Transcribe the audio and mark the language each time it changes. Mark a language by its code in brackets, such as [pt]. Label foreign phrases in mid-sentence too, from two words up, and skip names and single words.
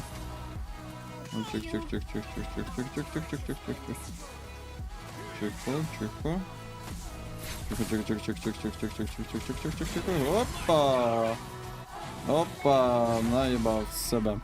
[ru] Ну, чих-чих-чих-чих-чих-чих-чих-чих-чих-чих-чих-чих. Чихо-чихо. Чих-чих-чих-чих-чих-чих-чих-чих-чих-чих-чих-чих-чих-чих. Опа! Опа! Наебал себе.